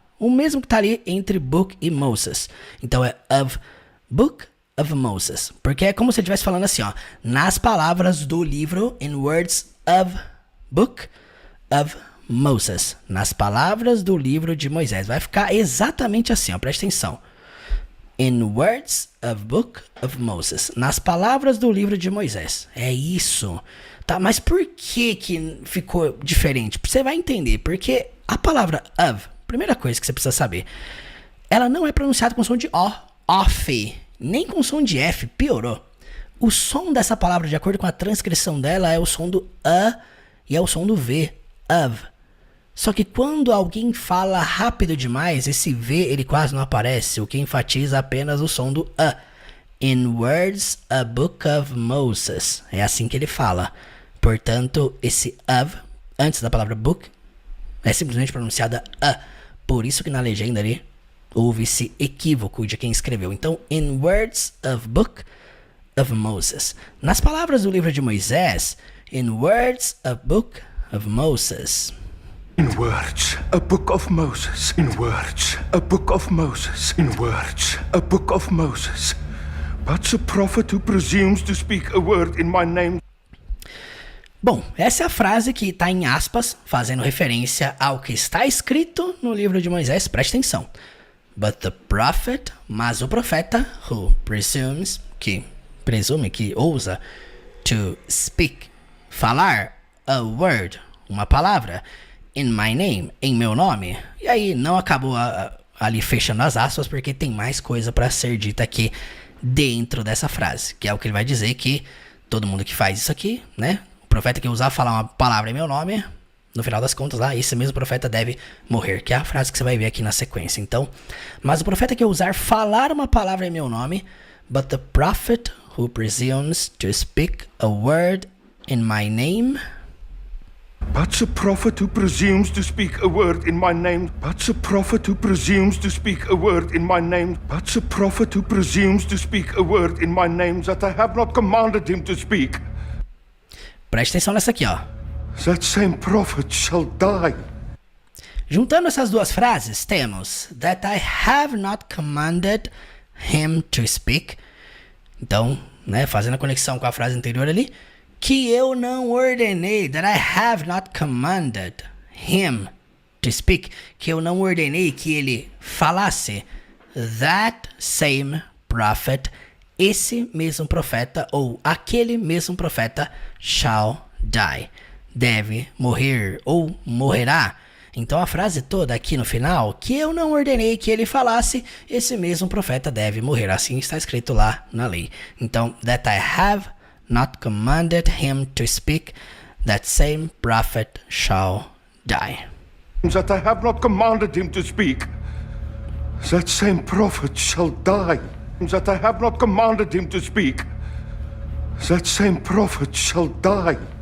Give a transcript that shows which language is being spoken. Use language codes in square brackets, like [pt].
[pt] O mesmo que está ali entre book e Moses. Então é [en] of book of Moses. [pt] Porque é como se ele estivesse falando assim, ó. Nas palavras do livro, [en] in words of book of Moses. [pt] Nas palavras do livro de Moisés. Vai ficar exatamente assim, ó. Presta atenção. [en] In words of book of Moses. [pt] Nas palavras do livro de Moisés. É isso. Tá, mas por que ficou diferente? Você vai entender. Porque a palavra of, primeira coisa que você precisa saber, ela não é pronunciada com som de O, off, nem com som de F, piorou. O som dessa palavra, de acordo com a transcrição dela, é o som do A e é o som do V, of. Só que quando alguém fala rápido demais, esse V ele quase não aparece, o que enfatiza apenas o som do A. [en] In words, a book of Moses. [pt] É assim que ele fala. Portanto, esse of, antes da palavra book, é simplesmente pronunciada a. Por isso que na legenda ali houve esse equívoco de quem escreveu. [en] Então, in words of book of Moses. [pt] Nas palavras do livro de Moisés, [en] in words of book of Moses. In words, a book of Moses. In words, a book of Moses. In words, a book of Moses. But the prophet who presumes to speak a word in my name. [pt] Bom, essa é a frase que está em aspas, fazendo referência ao que está escrito no livro de Moisés. Preste atenção. [en] But the prophet, [pt] mas o profeta, [en] who presumes, [pt] que presume, que ousa, [en] to speak, [pt] falar, [en] a word, [pt] uma palavra, [en] in my name, [pt] em meu nome. E aí não acabou ali fechando as aspas, porque tem mais coisa para ser dita aqui dentro dessa frase, que é o que ele vai dizer que todo mundo que faz isso aqui, né? O profeta que ousar falar uma palavra em meu nome, no final das contas lá, esse mesmo profeta deve morrer, que é a frase que você vai ver aqui na sequência. Então, mas o profeta que ousar falar uma palavra em meu nome, [en] but the prophet who presumes to speak a word in my name. But the prophet who presumes to speak a word in my name. But the prophet who presumes to speak a word in my name. But the prophet who presumes to speak a word in my name that I have not commanded him to speak. [pt] Preste atenção nessa aqui, ó. [en] That same prophet shall die. [pt] Juntando essas duas frases, temos [en] that I have not commanded him to speak. [pt] Então, né, fazendo a conexão com a frase anterior ali, que eu não ordenei, [en] that I have not commanded him to speak, [pt] que eu não ordenei que ele falasse. [en] That same prophet, [pt] esse mesmo profeta, ou aquele mesmo profeta, [en] shall die, [pt] deve morrer, ou morrerá. Então a frase toda aqui no final, que eu não ordenei que ele falasse, esse mesmo profeta deve morrer. Assim está escrito lá na lei. [en] Então, that I have not commanded him to speak, that same prophet shall die. That I have not commanded him to speak, that same prophet shall die. That I have not commanded him to speak, that same prophet shall die.